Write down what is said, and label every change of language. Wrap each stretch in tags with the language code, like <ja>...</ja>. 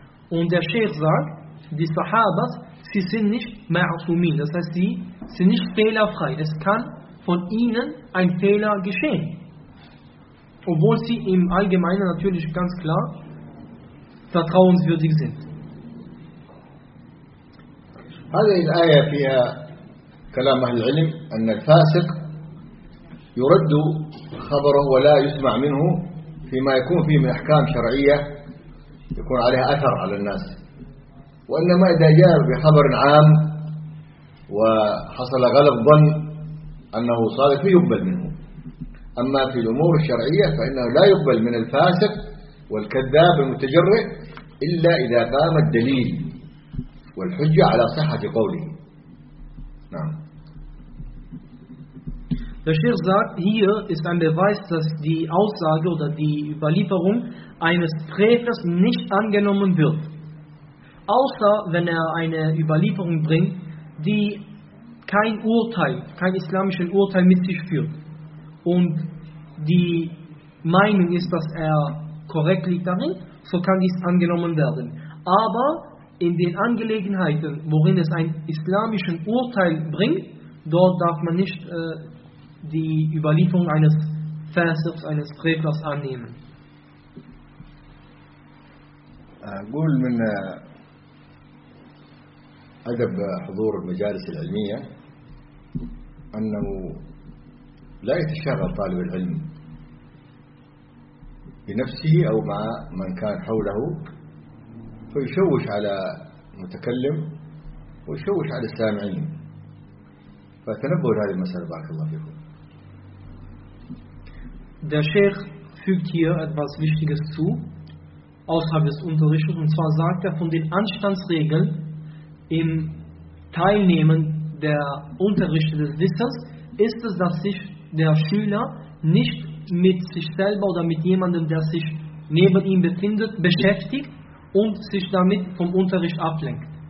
<de>Und der Sheikh sagt, die Sahabas, sie sind nicht ma'asumin, das heißt, sie sind nicht fehlerfrei. Es kann von ihnen ein Fehler geschehen. Obwohl sie im Allgemeinen natürlich ganz klar vertrauenswürdig sind.</de> <ar>هذه الآية فيها كلام أهل العلم أن الفاسق يرد خبره ولا يسمع منه فيما يكون فيه من أحكام شرعية يكون عليها أثر على الناس، وإنما إذا جاء بخبر عام وحصل غلب ظن أنه صادق فيه يقبل منه، أما في الأمور الشرعية فإنه لا يقبل من الفاسق والكذاب المتجرئ إلا إذا قام الدليل والحجة على صحة قوله. نعم.</ar> <de>Der Sheikh sagt, hier ist ein Beweis, dass die Aussage oder die Überlieferung eines Frevlers nicht angenommen wird. Außer wenn er eine Überlieferung bringt, die kein Urteil, kein islamisches Urteil mit sich führt. Und die Meinung ist, dass er korrekt liegt darin, so kann dies angenommen werden. Aber in den Angelegenheiten, worin es ein islamisches Urteil bringt, dort darf man nicht die Überlieferung eines Fasiks, eines Frevlers annehmen.</de> <ar>أقول من أدب حضور المجالس العلمية أنه لا يتشغل طالب العلم بنفسه أو مع من كان حوله فيشوش على المتكلم ويشوش على السامعين، فتنبهوا لهذه المسألة بارك الله فيكم.</ar> <de>Der Sheikh fügt hier etwas Wichtiges zu, außerhalb des Unterrichts, und zwar sagt er, von den Anstandsregeln im Teilnehmen der Unterrichte des Wissens ist es, dass sich der Schüler nicht mit sich selber oder mit jemandem, der sich neben ihm befindet, beschäftigt und sich damit vom Unterricht ablenkt.</de>